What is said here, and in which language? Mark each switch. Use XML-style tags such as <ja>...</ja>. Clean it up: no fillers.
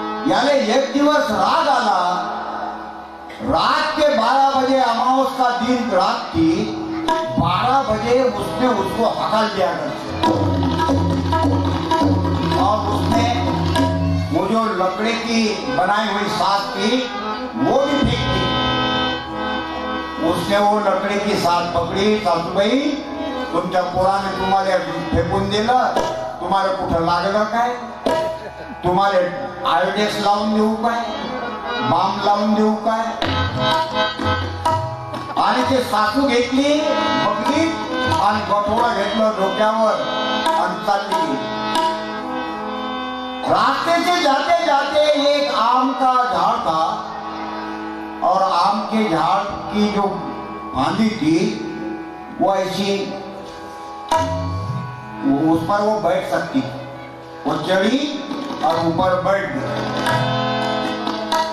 <mr>याले एक दिवस राग आला,</mr> <hi>रात के 12 बजे अमावस का दिन रात थी, 12 बजे उसने उसको हकल दिया और उसने वो जो लकड़ी की बनाई हुई साथ थी वो भी फेंक दी। उसने वो लकड़ी की साथ पकड़ी,</hi> <mr>सासूबाई तुमच्या पोराने तुम्हाला फेकून दिलं, तुम्हाला कुठं लागलं काय, तुम्हाला आयोडेक्स लावून देऊ काय, बाम लावून देऊ काय। आणि ते सासू घेतली बघली आणि गठोडा घेतलं डोक्यावर आणि चालली गेली।</mr> <hi>रास्ते से जाते जाते एक आम का झाड़ था और आम के झाड़ की जो फांदी थी वो ऐसी, उस पर वो बैठ सकती, वो चढ़ी और ऊपर बैठ गई।</hi>